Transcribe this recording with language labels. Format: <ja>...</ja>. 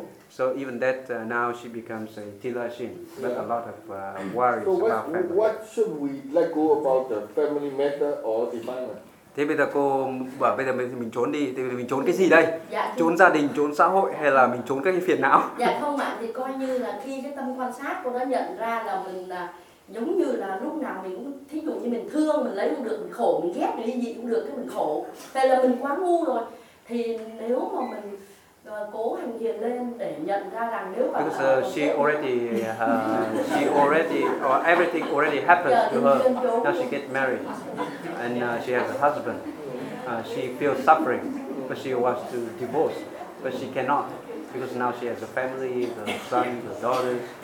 <en>So even that now she becomes a tilashin, but a lot of worries so about family. So what should we let go about the family matter or defilement?</en> <vi>Thế bây giờ cô bảo bây giờ mình trốn đi, thì mình trốn cái gì đây? Dạ, trốn gia đình, trốn xã hội hay là mình trốn cái phiền não? Dạ không ạ, thì coi như là khi cái tâm quan sát cô đã nhận ra là mình giống như là lúc nào mình cũng thí dụ như mình thương mình lấy cũng được, mình khổ mình ghét mình ly dị cũng được, cái mình khổ vậy là mình quá ngu rồi. Thì nếu mà mình cố hành thiền lên để nhận ra rằng nếu mà</vi> <en>everything already happened to her, now she get married and she has a husband, she feels suffering but she wants to divorce but she cannot because now she has a family, the sons, the daughters.</en>